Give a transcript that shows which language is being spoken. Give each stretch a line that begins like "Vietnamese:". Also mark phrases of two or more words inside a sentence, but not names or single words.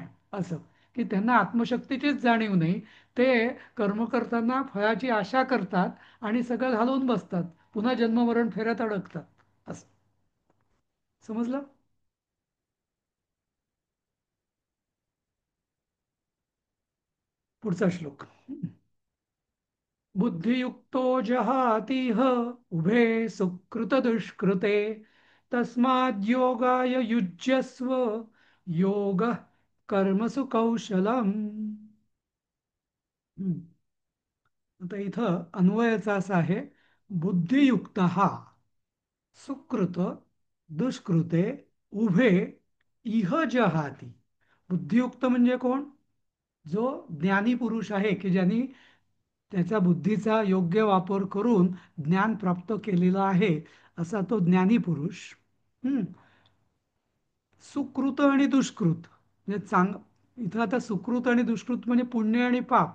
Marathi: असं की त्यांना आत्मशक्तीचीच जाणीव नाही. ते कर्म करताना फळाची आशा करतात आणि सगळं घालवून बसतात, पुन्हा जन्ममरण फेऱ्यात अडकतात. असं समजलं? पुढचा श्लोक.
Sanskrit: बुद्धियुक्तो जहातीह उभे सुकृत दुष्कृते तस्माद्योगाय युज्यस्व योग कर्मसु कौशलम.
Marathi: हम्म. आता इथं अन्वयाचा असा आहे, बुद्धियुक्त हा
Sanskrit: सुकृत दुष्कृते उभे इह जहाती.
Marathi: बुद्धियुक्त म्हणजे कोण? जो ज्ञानी पुरुष आहे, की ज्यांनी त्याच्या बुद्धीचा योग्य वापर करून ज्ञान प्राप्त केलेलं आहे, असा तो ज्ञानी पुरुष. हम्म. सुकृत आणि दुष्कृत म्हणजे इथं आता सुकृत आणि दुष्कृत म्हणजे पुण्य आणि पाप.